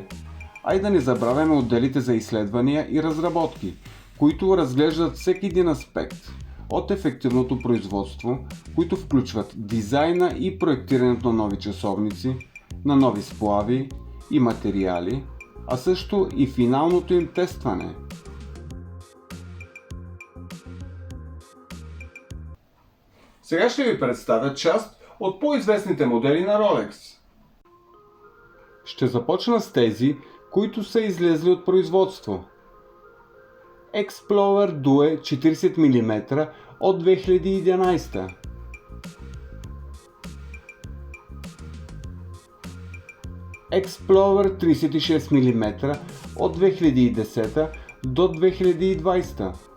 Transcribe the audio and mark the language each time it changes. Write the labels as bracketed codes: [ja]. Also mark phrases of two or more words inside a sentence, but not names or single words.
[bg] А и да не забравяме отделите за изследвания и разработки, които разглеждат всеки един аспект от ефективното производство, които включват дизайна и проектирането на нови часовници, на нови сплави и материали, а също и финалното им тестване. Сега ще ви представя част от по-известните модели на Rolex. Ще започна с тези, които са излезли от производство. Explorer Due 40 мм от 2011. Explorer 36 мм от 2010 до 2020.